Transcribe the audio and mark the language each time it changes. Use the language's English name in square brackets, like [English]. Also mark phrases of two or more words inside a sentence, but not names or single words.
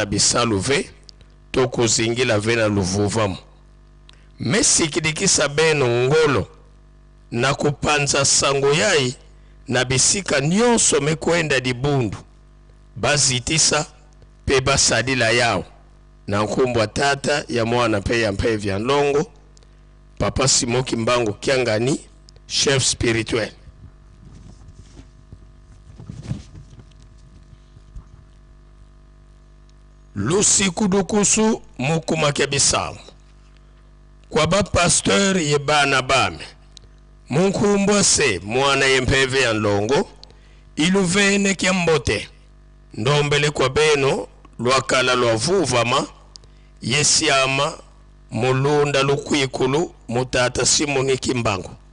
[Kongo] bisalu ve toko zingila vena luvuvamu mesi kidikisa beno ngolo na kupanza sango yai na bisika nyonso mekwenda dibundu bazitisa pe basadila yao na nkumbwa tata ya mwana pe ya mpevi ya nlongo Papa Simon Kimbangu Kiangani, [French] chef spirituel. [Kongo] Lusi kudukusu mukuma kebisamu kwa ba pasteur ye bana bame munkumbwa se mwana yempeve ya nlongo iluvene kiambote ndombele kwa beno lwakala lwavuvama yesiama mulunda lukwikulu mutata Simoni Kimbangu